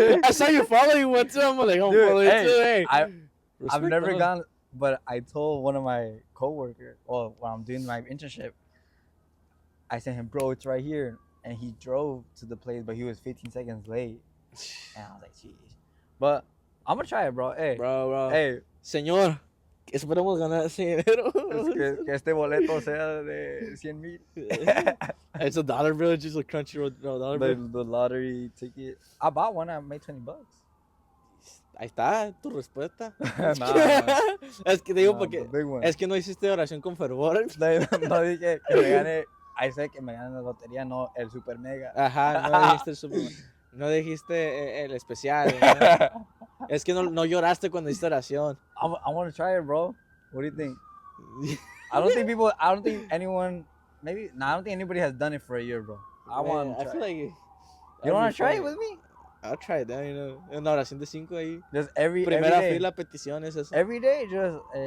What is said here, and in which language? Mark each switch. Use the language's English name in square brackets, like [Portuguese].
[English] I saw you following one too. I'm like, I'm following too. Hey, I've never gone, but I told one of my coworkers, well, when I'm doing my internship, I sent him, bro, it's right here, and he drove to the place, but he was 15 seconds late, and I was like, jeez. But I'm gonna try it, bro. Hey, bro. Hey, [Spanish] señor, esperemos ganar ese dinero. que este boleto sea de 100,000. [English] It's a $1 bill, just a crunchy dollar bill. The lottery ticket. I bought one. I made $20. [Spanish] Ahí está, tu respuesta. [English] Nah, [Spanish] es que te digo porque es que no hiciste oración con fervor. No dije que me gane. [English] I said [Spanish] que me gane la lotería, no el super mega. Ajá, no dijiste el super. No dijiste el especial. ¿no? Es que no lloraste cuando hiciste oración. [English] I want to try it, bro. What do you think? I don't think anyone, maybe, I don't think anybody has done it for a year, bro. I want to try. I feel like you want to try it with me? I'll try it, you know. [Spanish] Una oración de 5 ahí. [English] Just every [Spanish] Primera [English] day. [Spanish] fila, peticiones, eso. [English] Every day, just,